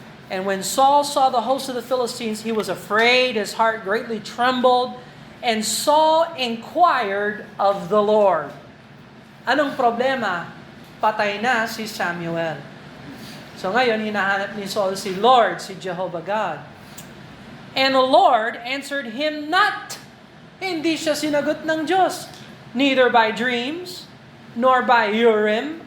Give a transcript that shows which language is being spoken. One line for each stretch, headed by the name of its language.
English: And when Saul saw the host of the Philistines, he was afraid, his heart greatly trembled, and Saul inquired of the Lord.
Filipino: Anong problema? Patay na si Samuel. So ngayon, hinahanap ni Saul si Lord, si Jehovah God.
English: And the Lord answered him not.
Filipino: Hindi siya sinagot ng Diyos.
English: Neither by dreams, nor by Urim.